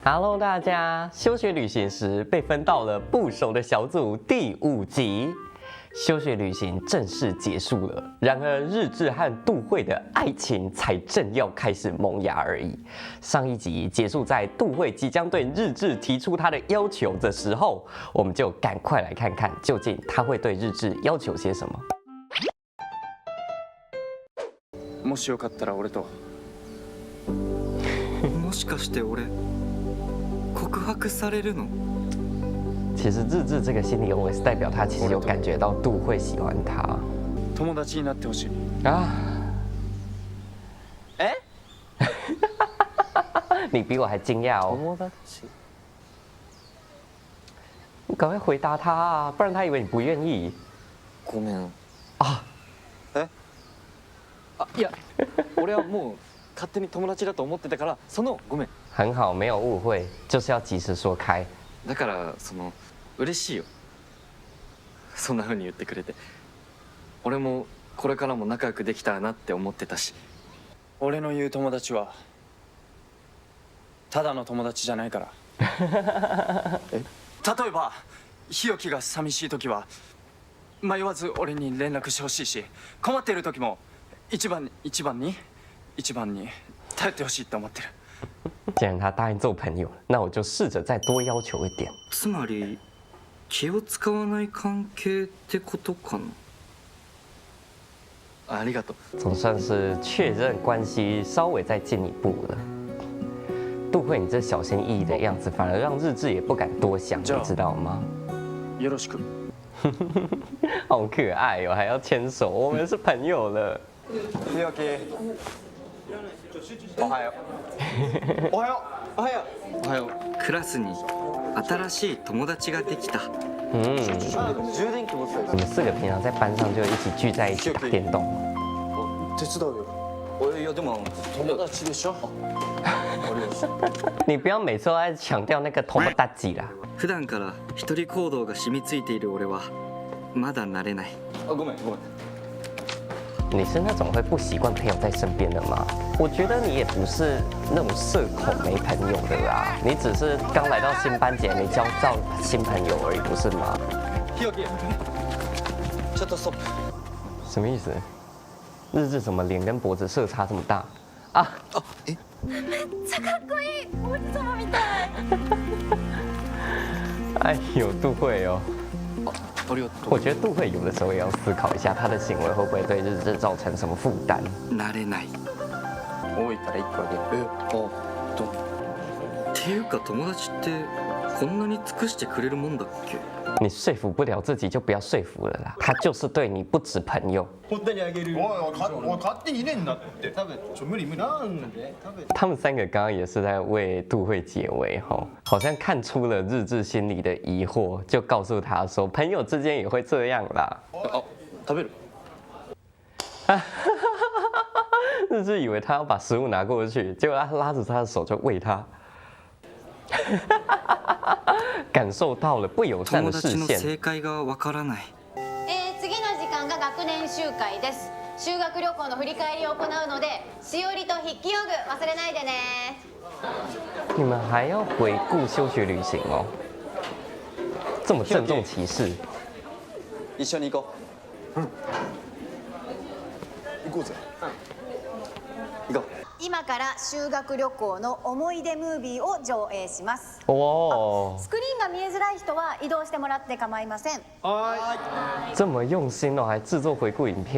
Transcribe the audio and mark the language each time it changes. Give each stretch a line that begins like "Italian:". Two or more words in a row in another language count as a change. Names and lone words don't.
Chinese: Hello， 大家，休学旅行时被分到了不熟的小组第5集，休学旅行正式结束了。然而，日志和杜慧的爱情才正要开始萌芽而已。上一集结束在杜慧即将对日志提出他的要求的时候，我们就赶快来看看究竟他会对日志要求些什么。
Japanese: もしよかったら俺と。もしかして俺告白されるの？
Chinese: 其实日志这个心理 OS 代表他其实有感觉到杜慧喜欢他。
Japanese: 友達になってほしい。
Chinese: 啊？哎？你比我还惊讶哦！
Japanese: 友達？
Chinese: 你赶快回答他啊，不然他以为你不愿意。
Japanese: ごめん。
Chinese: 啊？
Japanese: え？あ、いや、俺はもう勝手に友達だと思ってたから、そのごめん。
Chinese: 很好，没有误会，就是要及时说开。
Japanese: だから嬉しいよ。そんな風に言ってくれて。俺もこれからも仲良くできたらなって思ってたし。俺の言う友達はただの友達じゃないから。例えば日置が寂しい時は迷わず俺に連絡してほしいし、困っている時も一番に頼ってほしいって思ってる。
Chinese: 既然他答应做朋友，那我就试着再多要求一点。
Japanese: つまり気を使わない関係ってことかな？ありがとう。
Chinese: 总算是确认关系稍微再进一步了。杜慧，你这小心翼翼的样子，反而让日志也不敢多想，你知道吗？
Japanese: よろしく。
Chinese: 好可愛哦，还要牵手，我们是朋友了。
Japanese: 日置。おはよう。おはよう。おはよう。おはよう。クラスに新しい友達ができた。充電器持ってた。
Chinese: 你们4个平常在班上就一起聚在一起打电动。
Japanese: 手伝うよ。いやでも友達でしょ。
Chinese: 你不要每次都在强调那个友達啦。
Japanese: 普段から一人行動が染みついている俺はまだ慣れない。あ、ごめん。
Chinese: 你是那种会不习惯朋友在身边的吗？我觉得你也不是那种社恐没朋友的啦，你只是刚来到新班级没交到新朋友而已，不是吗？
Japanese: 日置。ちょっとストップ。
Chinese: 什么意思？日志怎么脸跟脖子色差这么大啊？
Japanese: あ、え？めっちゃかっこいい王子様みたい。
Chinese: 哎呦，杜慧哦。
Japanese: ありがとう。
Chinese: 我觉得杜慧有的时候也要思考一下，他的行为会不会对日志造成什么负担。
Japanese: 慣れない。多いから1個あげる。あ、どう？っていうか友達ってこんなに尽くしてくれるもんだっけ？
Chinese: 你说服不了自己，就不要说服了啦。他就是对你不止朋友。
Japanese: 本当にあげる。おい勝手に入れんなって。食べ無理なんで食べ。
Chinese: 他们3个刚刚也是在为杜慧解围哈，好像看出了日志心里的疑惑，就告诉他说，朋友之间也会这样啦。
Japanese: あ、食べる。
Chinese: 日志以为他要把食物拿过去，结果他拉着他的手就喂他。感受到了不友善的视
Japanese: 友達の
Chinese: 線。
Japanese: 正解がわからない。次の時間が学年集会です。修学旅行の振り返りを行うので、しおりと筆記用具忘れないでね。
Chinese: 你们还要回顾休学旅行哦，这么郑重其事。
Japanese: 一緒に行こう。行こうぜ。行こう。今から修学旅行の思い出ムービーを上映します。
Chinese: 哦，
Japanese: スクリーンが見えづらい人は移動してもらって構いません。
Chinese: 这么用心哦，还制作回顾影片。